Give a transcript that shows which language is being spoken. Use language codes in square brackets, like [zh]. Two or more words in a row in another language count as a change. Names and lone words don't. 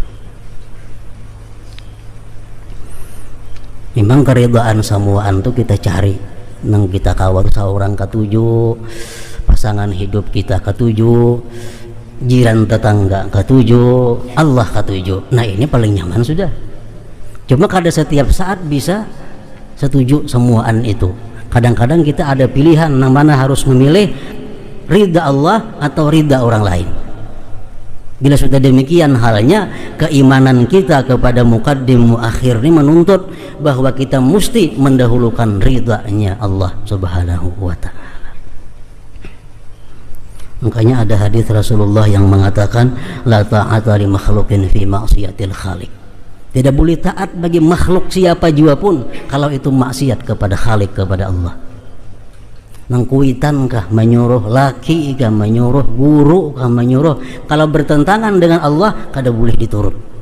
[bjn] Memang keridhaan semuaan tuh kita cari, nang kita kawal seorang ketujuh, pasangan hidup kita ketujuh, jiran tetangga ketujuh, Allah ketujuh. Nah, ini paling nyaman sudah. Cuma kada setiap saat bisa setuju semuaan itu. [id] Kadang-kadang kita ada pilihan, nang mana harus memilih ridha Allah atau ridha orang lain. Bila sudah demikian halnya, keimanan kita kepada muqaddim muakhir ini menuntut bahwa kita mesti mendahulukan ridhanya Allah [ar] سبحانه وتعالى. [id] Makanya ada hadis Rasulullah yang mengatakan [ar] لا طاعة لمخلوق في معصية الخالق. [id] Tidak boleh taat bagi makhluk siapa jua pun kalau itu maksiat kepada Khalik, kepada Allah. [bjn] Nang kuitan kah menyuruh, laki kah menyuruh, guru kah menyuruh, kalau bertentangan dengan Allah kada boleh diturut.